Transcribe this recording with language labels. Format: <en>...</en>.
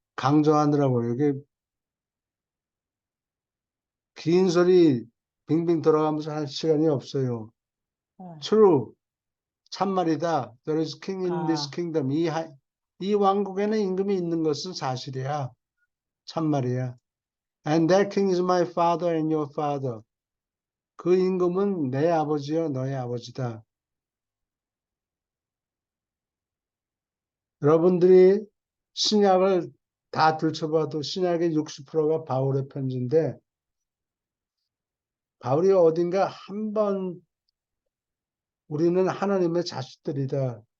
<ko>강조하느라고 이게 긴 소리 빙빙 돌아가면서 할 시간이 없어요. 어.</ko> <en>True,</en> <ko>참말이다.</ko> <en>There is king in this 아, kingdom.</en> <ko>이 왕국에는 임금이 있는 것은 사실이야. 참말이야.</ko> <en>And that king is my father and your father.</en> <ko>그 임금은 내 아버지요, 너의 아버지다. 여러분들이 신약을 다 들춰봐도 신약의 60%가 바울의 편지인데 바울이 어딘가 한 번 우리는 하나님의 자식들이다.</ko>